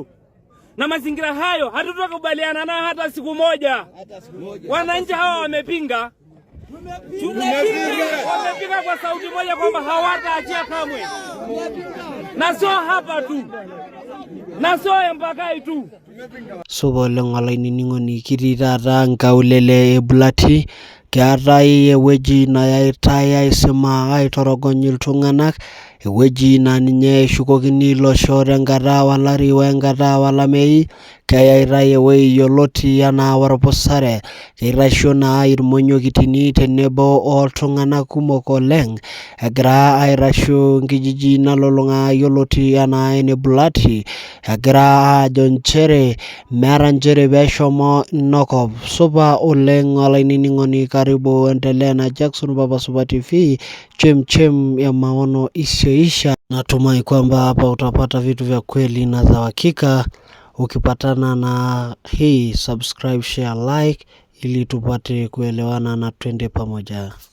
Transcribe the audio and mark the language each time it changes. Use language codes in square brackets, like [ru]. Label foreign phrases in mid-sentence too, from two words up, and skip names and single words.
[sw] Na mazingira hayo hatutakubaliana nayo hata siku moja. Wananchi hawa wamepinga. Wamepinga kwa sauti moja kwamba hawataachia kamwe. Na sio hapa tu, na sio Mpakai tu. [mas] Sobole ngalaini ningoni kirirara nkaulele Bulati keatai ewueji nayaitai aisima aitorogony iltung'anak, ewueji na ninye eshukokini iloshot enkata olari wenkata olamei. Keyaitai ewueji yioloti enaa Orpusare, keitasho naa irmonyokitini tenebo oltung'anak kumok oleng egira aitasho nkijiji nalulung'a yioloti enaa ene Bulati, egira ajo nchere meeta nchere peshomo inakop. Supa oleng olainining'oni, [sw] karibu endelea na Jackson Papa Super TV chem ya maono isiyoisha. Natumai kwamba hapa utapata vitu vya kweli na za hakika. Ukipatana na hii [en] subscribe, share, like [sw] ili tupate kuelewana na twende pamoja.